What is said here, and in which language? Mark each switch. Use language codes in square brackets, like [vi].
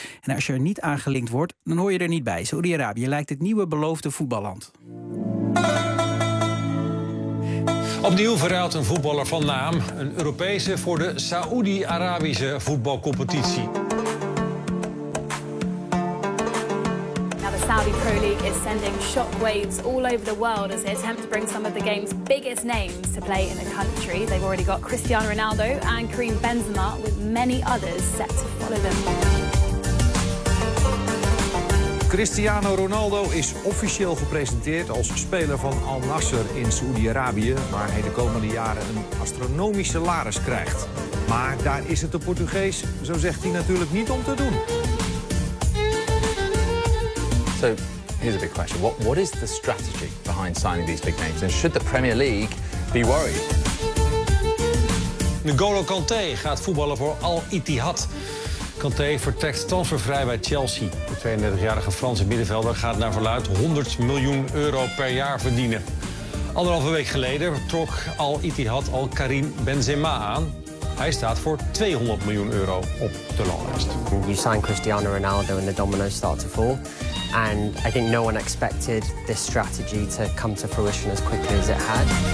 [nl] En als je er niet aangelinkt wordt, dan hoor je er niet bij. Saoedi-Arabië lijkt het nieuwe beloofde voetballand. Opnieuw verruilt een voetballer van naam. Een Europese voor de Saoedi-Arabische voetbalcompetitie. [en] Saudi Pro League is sending shockwaves all over the world as they attempt to bring some of the game's biggest names to play in the country. They've already got Cristiano Ronaldo and Karim Benzema, with many others set to follow them. [nl] Cristiano Ronaldo is officieel gepresenteerd als speler van Al Nassr in Saoedi-Arabië, waar hij de komende jaren een astronomisch salaris krijgt. Maar daar is het de Portugees, zo zegt hij, natuurlijk niet om te doen. [en] So here's a big question. What is the strategy behind signing these big names? And should the Premier League be worried? [nl] N'Golo Kanté gaat voetballen voor Al-Ittihad. Kanté vertrekt transfervrij bij Chelsea. De 32-jarige Franse middenvelder gaat naar verluid 100 miljoen euro per jaar verdienen. Anderhalve week geleden trok Al-Ittihad al Karim Benzema aan. Hij staat voor 200 miljoen euro op de longlist. [en] You sign Cristiano Ronaldo and the dominoes start to fall. And I think no one expected this strategy to come to fruition as quickly as it had.